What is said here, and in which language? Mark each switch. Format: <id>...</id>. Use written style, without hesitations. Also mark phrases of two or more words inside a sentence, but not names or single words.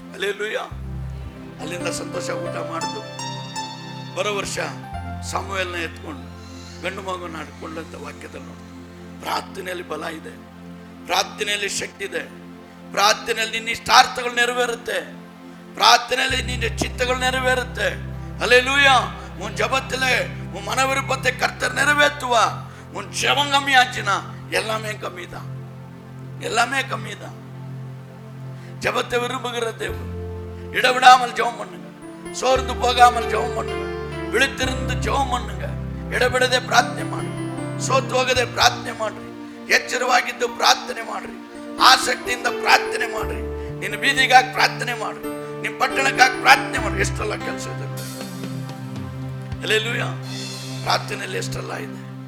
<kn>ಹಲ್ಲೆಲೂಯಾ. ಅಲ್ಲಿಂದ ಸಂತೋಷ ಊಟ ಮಾಡಿದ್ರು. ಬರೋ ವರ್ಷ ಸಮುವೇಲನ ಎತ್ಕೊಂಡು ಗಂಡು ಮಗುನ ಆಡ್ಕೊಂಡಂತ ವಾಕ್ಯದಲ್ಲಿ ನೋಡಿ. ಪ್ರಾರ್ಥನೆಯಲ್ಲಿ ಬಲ ಇದೆ, ಪ್ರಾರ್ಥನೆಯಲ್ಲಿ ಶಕ್ತಿ ಇದೆ, ಪ್ರಾರ್ಥನೆಯಲ್ಲಿ ನಿನ್ನ ಇಷ್ಟಾರ್ಥಗಳು ನೆರವೇರುತ್ತೆ, ಪ್ರಾರ್ಥನೆಯಲ್ಲಿ ನಿನ್ನ ಚಿತ್ತಗಳು ನೆರವೇರುತ್ತೆ.</kn> <ta>ஹல்லேலூயா. உன் ஜபத்துல உன் மன விருப்பத்தை கர்த்தர் நிறைவேற்றுவா. உன் ஜபம் கம்மி ஆச்சுன்னா எல்லாமே கம்மி தான், எல்லாமே கம்மி தான். ஜபத்தை விரும்புகிற தேவன் இடவிடாமல் ஜெபம் பண்ணுங்க, சோர்ந்து போகாமல் ஜெபம் பண்ணுங்க, விழித்திருந்து ಜೆಬಂ பண்ணுங்க,</ta> <kn>ಎಡಬಿಡದೆ ಪ್ರಾರ್ಥನೆ ಮಾಡಿ, ಸೋತು ಹೋಗದೆ ಪ್ರಾರ್ಥನೆ ಮಾಡ್ರಿ, ಎಚ್ಚರವಾಗಿದ್ದು ಪ್ರಾರ್ಥನೆ ಮಾಡ್ರಿ, ಆಸಕ್ತಿಯಿಂದ ಪ್ರಾರ್ಥನೆ ಮಾಡ್ರಿ, ನಿನ್ನ ಬೀದಿಗಾಗಿ ಪ್ರಾರ್ಥನೆ ಮಾಡ್ರಿ, ನಿಮ್ಮ ಪಟ್ಟಣಕ್ಕಾಗಿ ಪ್ರಾರ್ಥನೆ ಮಾಡ್ರಿ. ಎಷ್ಟೆಲ್ಲ ಕೆಲಸ ಇದೆ. ಹಲ್ಲೇಲೂಯಾ. ಪ್ರಾರ್ಥನೆಯಲ್ಲಿ ಎಷ್ಟೆಲ್ಲ ಇದೆ.</kn>